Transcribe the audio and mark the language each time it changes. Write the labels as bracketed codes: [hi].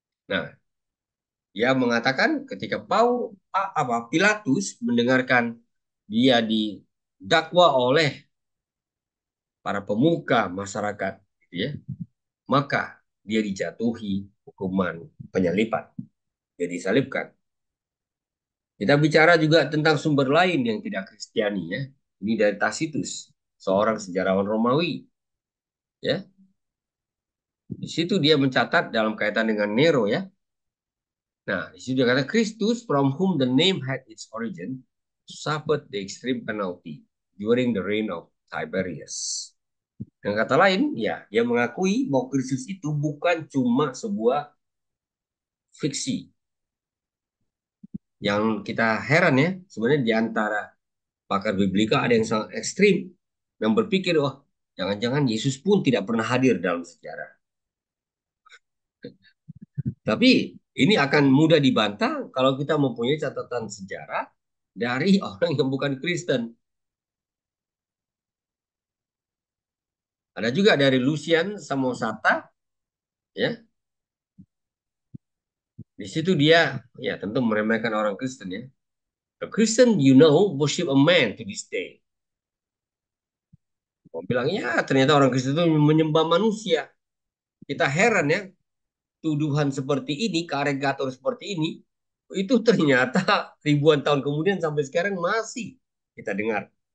[id] Nah, dia mengatakan ketika Pilatus mendengarkan dia didakwa oleh para pemuka masyarakat, gitu ya, maka dia dijatuhi hukuman penyalipan, dia disalibkan. Kita bicara juga tentang sumber lain yang tidak Kristiani ya. Ini dari Tacitus, seorang sejarawan Romawi, ya. Di situ dia mencatat dalam kaitan dengan Nero ya. Nah, di situ dia kata [en] Christus from whom the name had its origin suffered the extreme penalty during the reign of Tiberius. [id] Dengan kata lain, ya, dia mengakui bahwa Kristus itu bukan cuma sebuah fiksi. Yang kita heran ya, sebenarnya di antara pakar biblika ada yang sangat ekstrim, yang berpikir, oh, jangan-jangan Yesus pun tidak pernah hadir dalam sejarah. Tapi ini akan mudah dibantah kalau kita mempunyai catatan sejarah dari orang yang bukan Kristen. Ada juga dari Lucian Samosata, ya. Di situ dia, ya tentu meremehkan orang Kristen ya. [en] The Christian, you know, worship a man to this day. [id] Mau bilang, ya ternyata orang Kristen itu menyembah manusia. Kita heran ya, tuduhan seperti ini, karikatur seperti ini, itu ternyata ribuan tahun kemudian sampai sekarang masih kita dengar.